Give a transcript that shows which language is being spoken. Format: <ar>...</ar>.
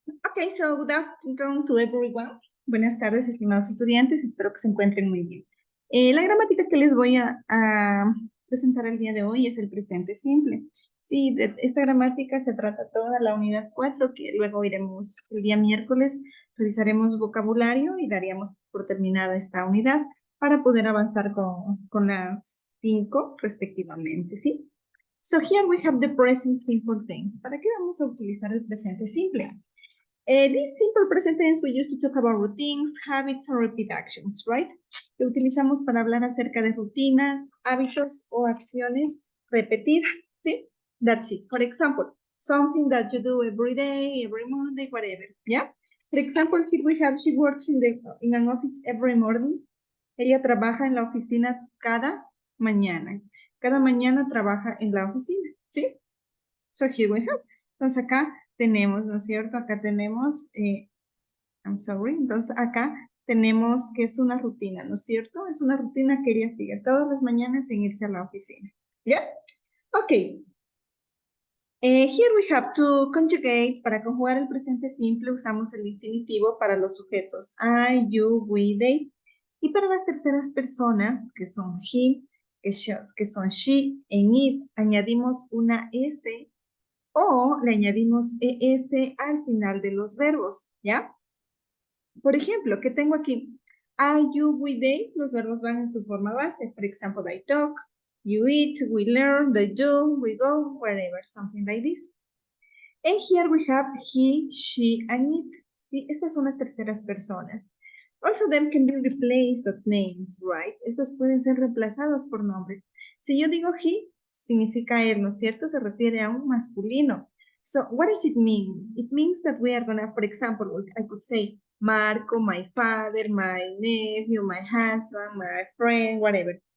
<en>Okay, so good afternoon to everyone.</en> <es>Buenas tardes, estimados estudiantes. Espero que se encuentren muy bien. La gramática que les voy a presentar el día de hoy es el presente simple. Sí, de esta gramática se trata toda la unidad 4, que luego iremos el día miércoles, revisaremos vocabulario y daríamos por terminada esta unidad para poder avanzar con las 5 respectivamente, ¿sí?</es> <en>So here we have the present simple tense.</en> <es>¿Para qué vamos a utilizar el presente simple?</es> <en>This simple present tense we use to talk about routines, habits, and repeat actions, right?</en> <es>Lo utilizamos para hablar acerca de rutinas, hábitos o acciones repetidas, ¿sí?</es> <en>That's it. For example, something that you do every day, every Monday, whatever, yeah? For example, here we have, she works in an office every morning.</en> <es>Ella trabaja en la oficina cada mañana. Cada mañana trabaja en la oficina, ¿sí?</es> <en>So here we have.</en> <es>Entonces acá tenemos, ¿no es cierto? Acá tenemos,</es> <en>I'm sorry,</en> <es>entonces acá tenemos que es una rutina, ¿no es cierto? Es una rutina que ella sigue todas las mañanas en irse a la oficina. ¿Ya? Ok.</es> <en>Here we have to conjugate.</en> <es>Para conjugar el presente simple usamos el infinitivo para los sujetos I, you, we, they. Y para las terceras personas, que son he, que son she, en it, añadimos una S o le añadimos ES al final de los verbos, ¿ya? Por ejemplo, ¿qué tengo aquí? I, you, we, they, los verbos van en su forma base.</es> <en>For example, I talk, you eat, we learn, they do, we go, wherever, something like this. And here we have he, she, and it.</en> <es>¿Sí? Estas son las terceras personas.</es> <en>Also, them can be replaced with names, right?</en> <es>Estos pueden ser reemplazados por nombres. Si yo digo he, significa él, ¿no es cierto? Se refiere a un masculino.</es> <en>So, what does it mean? It means that we are gonna, for example, I could say, Marco, my father, my nephew, my husband, my friend, whatever.</en>